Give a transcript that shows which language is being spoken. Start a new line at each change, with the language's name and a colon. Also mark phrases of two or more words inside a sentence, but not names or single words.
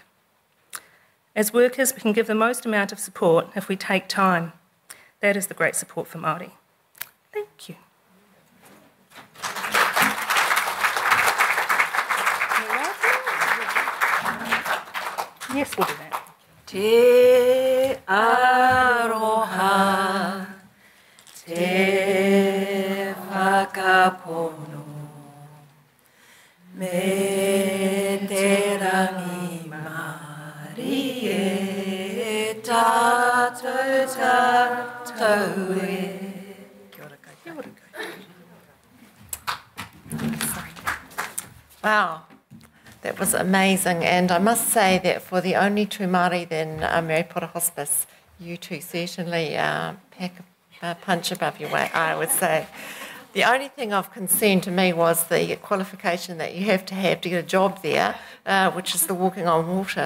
English: As workers, we can give the most amount of support if we take time. That is the great support for Māori. Thank you. Yes, we'll do that.
Māori: Te aroha, te whakapono, me te rangi Māori e tātou tātou e. Kia ora koutou. Kia ora koutou.
English: Wow. That was amazing, and I must say that for the only true Māori than Mary Potter Hospice, you two certainly pack a punch above your weight, I would say. The only thing of concern to me was the qualification that you have to get a job there, which is the walking on water.